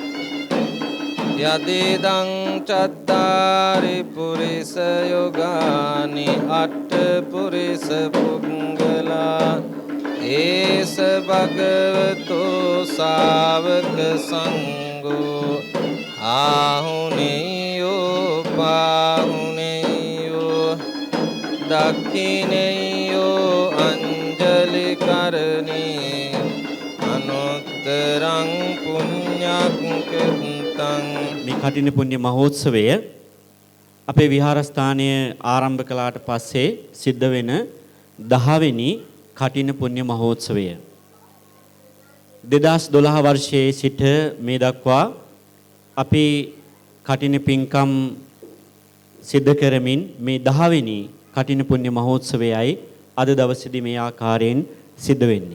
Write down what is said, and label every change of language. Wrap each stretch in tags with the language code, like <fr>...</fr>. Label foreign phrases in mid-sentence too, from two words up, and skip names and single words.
<pi>යදිදං චත්තාරි පුරිස යෝගානි අට්ඨ පුරිස පුංගලා ඒස භගවතෝ ශාවක සංඝෝ ආහුනේයෝ පාහුනේයෝ දක්ඛිනේයෝ අංජලි කරණී අනුත්තරං පුඤ්ඤක්ඛිතං.</pi> <si>මේ කඨින පුණ්‍ය මහෝත්සවය අපේ විහාරස්ථානය ආරම්භ කළාට පස්සේ සිද්ධ වෙන 10 වෙනි කඨින පුණ්‍ය මහෝත්සවය 2012 වර්ෂයේ සිට මේ දක්වා අපි කඨින පින්කම් සිද්ධ කරමින් මේ 10 වෙනි කඨින පුණ්‍ය මහෝත්සවයයි අද දවසේදී මේ ආකාරයෙන් සිද්ධ වෙන්නේ.</si>